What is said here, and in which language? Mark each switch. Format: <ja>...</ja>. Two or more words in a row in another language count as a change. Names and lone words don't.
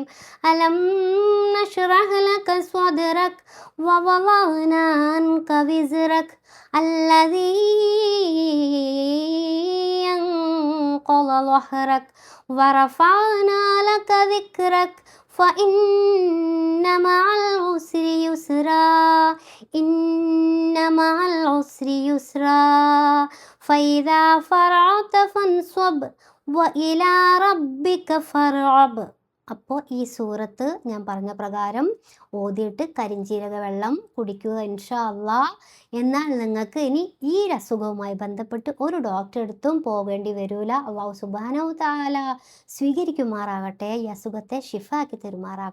<ar>ألم نشرح لك صدرك ووضعنا عنك وزرك الذي أنقض ظهرك ورفعنا لك ذكرك فإن مع العسر يسرا إن مع العسر يسرا فإذا فرغت فانصب وإلى ربك فارغب.</ar> <ml>അപ്പോൾ ഈ സൂറത്ത് ഞാൻ പറഞ്ഞ പ്രകാരം ഓതിയിട്ട് കരിഞ്ജീരക വെള്ളം കുടിക്കുക</ml> <ar>إن شاء الله.</ar> <ml>എന്നാൽ നിങ്ങൾക്ക് ഇനി ഈ അസുഖവുമായി ബന്ധപ്പെട്ട് ഒരു ഡോക്ടറെ അടുത്തും പോകേണ്ടി വരില്ല.</ml> <ar>الله سبحانه تعالى</ar> <ml>സ്വീകരിക്കുമാറാകട്ടെ, ഈ അസുഖത്തെ ഷിഫാക്കി തരുമാറാകട്ടെ.</ml>